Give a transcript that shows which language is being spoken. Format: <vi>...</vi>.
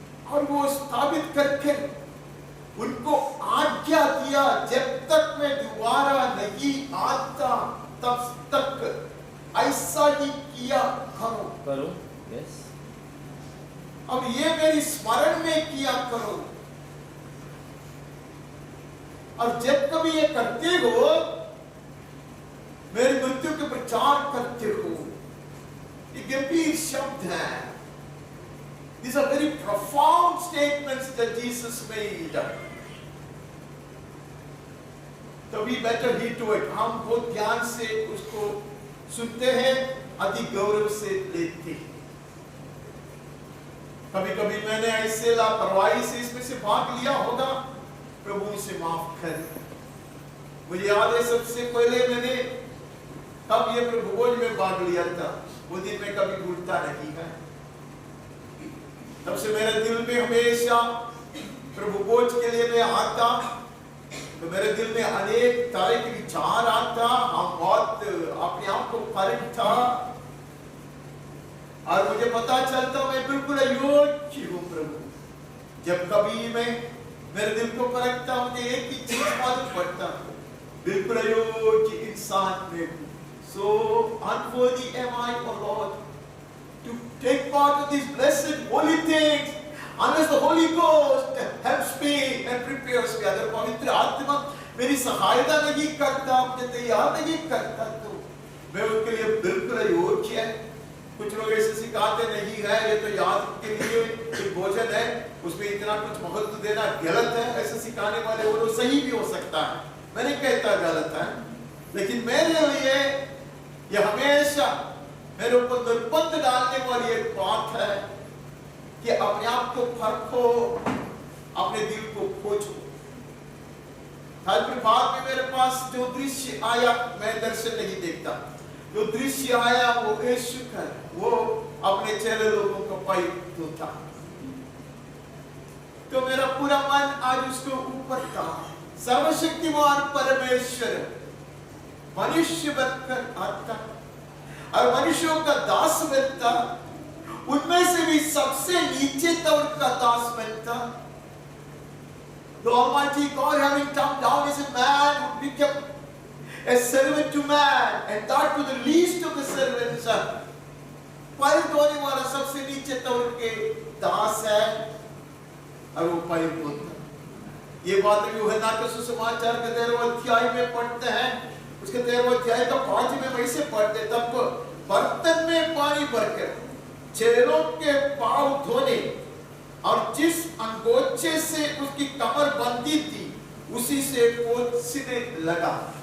<hi>और वो स्थापित करके उनको आज्ञा दिया, जब तक मैं दोबारा नहीं आता तब तक ऐसा ही किया करो।</hi> <en>Yes.</en> <hi>अब ये मेरी स्मरण में किया करो। और जब कभी ये करते हो, मेरी मृत्यु के प्रचार करते हो। ये गंभीर शब्द है।</hi> <en>These are very profound statements that Jesus made. तो we better heed to it.</en> <hi>हम बहुत ध्यान से उसको सुनते हैं, अधिक गौरव से लेते हैं। कभी कभी मैंने ऐसे लापरवाही से इसमें से भाग लिया होगा, प्रभु से माफ कर। मुझे याद है सबसे पहले मैंने तब ये प्रभु भोज में भाग लिया था, वो दिन मैं कभी भूलता नहीं है। तब से मेरे दिल में हमेशा प्रभु भोज के लिए मैं आता तो मेरे दिल में अनेक तरह के विचार आता। हम बहुत अपने आप को परखता और मुझे पता चलता मैं बिल्कुल अयोग्य हूँ प्रभु। जब कभी मैं मेरे दिल को परखता हूँ, मुझे एक ही चीज मालूम पड़ता है, बिल्कुल अयोग्य इंसान में हूँ।</hi> <en>So unworthy am I, O Lord, to take part of these blessed holy things unless the Holy Ghost helps me and prepares me.</en> <hi>अगर पवित्र आत्मा मेरी सहायता नहीं करता, मुझे तैयार नहीं करता, तो मैं उनके लिए बिल्कुल अयोग्य है। कुछ लोग ऐसे सिखाते नहीं है, ये तो याद के लिए एक भोजन है, उसमें इतना कुछ महत्व देना गलत है। ऐसे सिखाने वाले वो लोग सही भी हो सकता है, मैं नहीं कहता गलत है, लेकिन मेरे लिए ये हमेशा मेरे ऊपर निर्बंध डालने वाली एक बात है कि अपने आप को परखो, अपने दिल को खोजो। कल प्रभात में मेरे पास जो दृश्य आया, मैं दर्शन नहीं देखता, जो दृश्य आया वो यीशु का, वो अपने चेले लोगों को पैर धोता, तो मेरा पूरा मन आज उसको ऊपर था। सर्वशक्तिमान परमेश्वर मनुष्य बनकर आता और मनुष्यों का दास बनता, उनमें से भी सबसे नीचे तौर का दास बनता।</hi> <en>The Almighty God, having come down as a man, would become a servant to man, and that to the least of the servants.</en> <hi>पैर धोने वाला सबसे नीचे तौर के दास है और वो पैर धोता। ये बात यूहन्ना के सुसमाचार के 13वें अध्याय में पढ़ते हैं, उसके 13वें अध्याय का 5 में वैसे पढ़ते, तब बर्तन में पानी भरकर चेलों के पांव धोने और जिस अंगोछे से उसकी कमर बंधी थी उसी से पोंछने लगा।</hi>